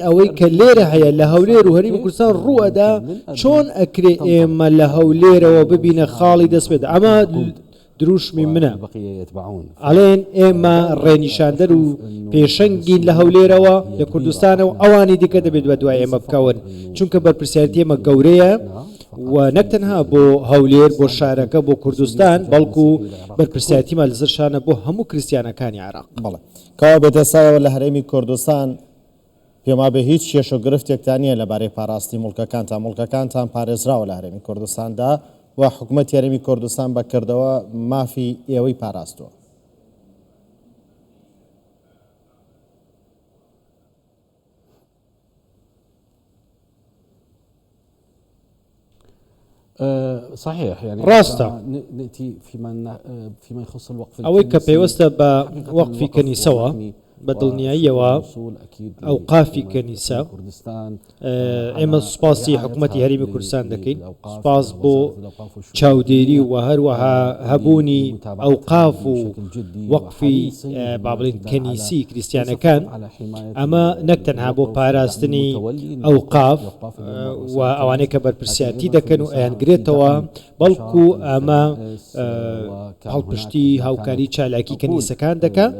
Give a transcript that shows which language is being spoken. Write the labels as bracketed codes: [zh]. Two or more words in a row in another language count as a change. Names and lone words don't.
[ckb] ئەوەی کە لێرە هەیە لە هەولێر و هەرێمی کوردستان ڕوئەدا چۆن ئەکرێ ئێمە لە هەولێرەوە ببینە خاڵی دەست بێت ئەمە دروشمی منە ئەڵێن ئێمە ڕێنیشاندەر و پێشەنگین لە هەولێرەوە لە کوردستانەوە ئەوانی دیکە دەبێت بە دوای ئێمە بکەون چونکە بەرپرسیارەتی ئێمە گەورەیە و نەک تەنها بۆ هەولێر بۆ شارەکە بۆ کوردستان بەڵکو بەرپرسیارەتیمان لەسەر شانە بۆ هەموو کریسیانەکانی عێراق. بەڵێ کەوا بێتەسایەوە لە هەرێمی کوردستان پێما بە هیچ کێش و گرفتێکتان نیە لەبارەی پاراستی مڵکەکانتان پارێزراوە لە هەرێمی کوردستاندا و حکوومەتی هەرێمی کوردستان بەکردەوە مافی ئێوەی پاراستووە. [ar] صحيح يعني [ckb] ڕاستە [ar] نأتي فيما يخص الوقف [ckb] ئەوەی کە پێوەستە بە وەقفی کەنیسەوە بە دڵنیاییەوە ئەوقافی کەنیسە ئێمە سوپاسی حکوومەتی هەرێمی کوردستان دەکەین سوپاس بۆ چاودێری و هەروەها هەبوونی ئەوقاف و وەقفی با بڵێن کەنیسی کریسیانەکان ئەمە نەک تەنها بۆ پاراستنی ئەوقاف و ئەوانەیە کە بەرپرسیارەتی دەکەن و ئەیانگرێتەوە بەڵکو ئەمە هەڵپشتی هاوکاری چالاکی کەنیسەکان دەکات